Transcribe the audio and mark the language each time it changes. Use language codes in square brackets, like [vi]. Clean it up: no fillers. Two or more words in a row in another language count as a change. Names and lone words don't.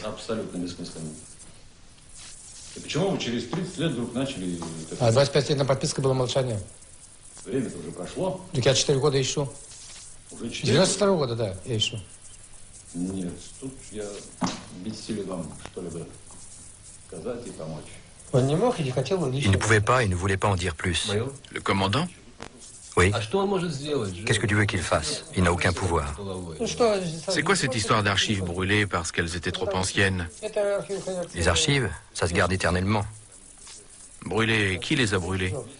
[ru] Абсолютно бессмысленная. И почему вы через 30 лет вдруг начали... А 25 лет на подписке было молчание. Время-то уже прошло. Так я 4 года ищу. Уже 4 92 года, да, я ищу. Нет, тут я бессилен вам что-либо сказать и помочь. Он не мог или хотел, он [fr] Il ne pouvait pas et ne voulait pas en dire plus. Le commandant? Oui. Qu'est-ce que tu veux qu'il fasse? Il n'a aucun pouvoir. C'est quoi cette histoire d'archives brûlées parce qu'elles étaient trop anciennes? Les archives, ça se garde éternellement. Brûlées, qui les a brûlées?